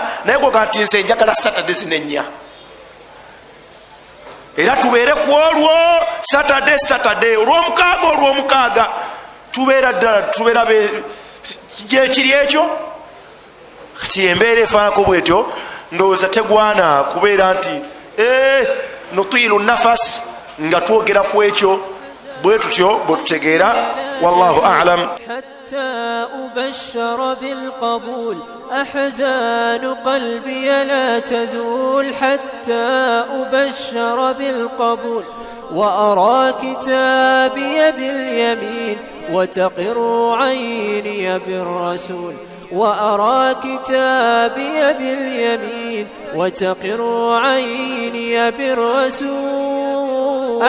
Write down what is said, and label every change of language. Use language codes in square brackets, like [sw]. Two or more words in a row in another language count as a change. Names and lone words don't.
[lg] Naye gwe kati nze njagala Saturdays ne4, era tubeere ku olwo Saturday olw'omukaaga tubeera ddala tubeera kiri ekyo. Kati embeera efaanako bwetyo ndowooza tegwana kubeera nti nutiilu nafas nga twogera ku ekyo bwe tutyo bwe tutegeera. [ar] والله أعلم. [lg] حتى أبشر بالقبول أحزان قلبي لا تزول، حتى أبشر بالقبول وأرى كتابي باليمين وتقر عيني بالرسول، وأرى كتابي باليمين وتقر عيني بالرسول.